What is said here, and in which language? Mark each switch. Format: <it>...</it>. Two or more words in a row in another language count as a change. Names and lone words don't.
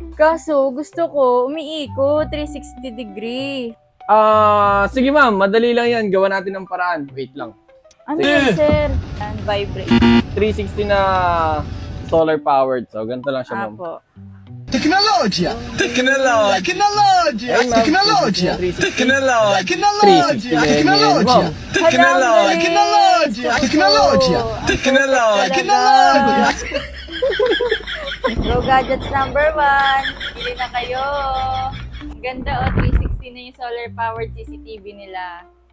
<tl>Kaso, gusto ko, umiikot, 360 degree. Sige ma'am, madali lang yan. Gawa natin ng paraan. Wait lang. Ano yan, sir?</tl> <en>And vibrate.</en> <tl>360 na</tl> <en>solar powered.</en> <tl>So, ganito lang siya ma'am. Apo. Tecnologia! Tecnologia! Tecnologia! Ayun, ma'am. Tecnologia! 360. Tecnologia! 360 na yan, Tecnologia! ma'am. Tecnologia! Tecnologia! Tecnologia! Tecnologia! Tecnologia! Go Gadgets number 1. Bili na kayo. Ang ganda, 360 na yung</tl> <en>solar powered</en> <tl>CCTV nila.</tl>